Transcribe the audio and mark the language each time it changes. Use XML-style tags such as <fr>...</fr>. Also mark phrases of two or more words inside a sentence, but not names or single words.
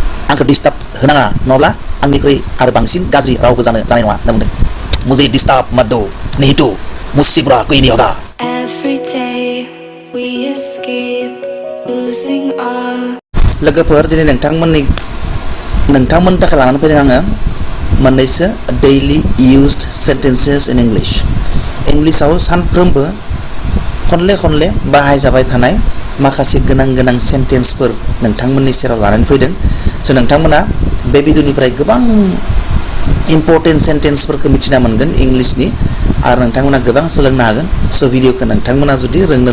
<brx>आंखौ डिस्टार्ब होनाङा नङाब्ला आंनिख्रुइ आरो बांसिन गाज्रि रावबो जानाय नङा होनना बुंदों</brx> <hi>मुझे डिस्टार्ब मत दो नहीं तो मुझसे बुरा कोई नहीं होगा</hi> <en>Every day we escape losing all.</en> <brx>लोगोफोर दिनै नोंथांमोननि थाखाय लानानै फैदों आङो मोननैसो</brx> <en>daily used sentences in</en> <brx>इंलिशआव सानफ्रोमबो खनले बाहायजाबाय थानाय माखासे गोनां सेन्टेन्सफोर नोंथांमोननि सेराव लानानै फैदों स' नोंथांमोना बे भिडिअनिफ्राय गोबां इम्पर्टेन्ट सेन्टेन्सफोरखौ मिथिना मोनगोन इंलिशनि आरो नोंथांमोना गोबां सोलोंनो हागोन स' भिडिअखौ नोंथांमोना जुदि रोंनो</brx>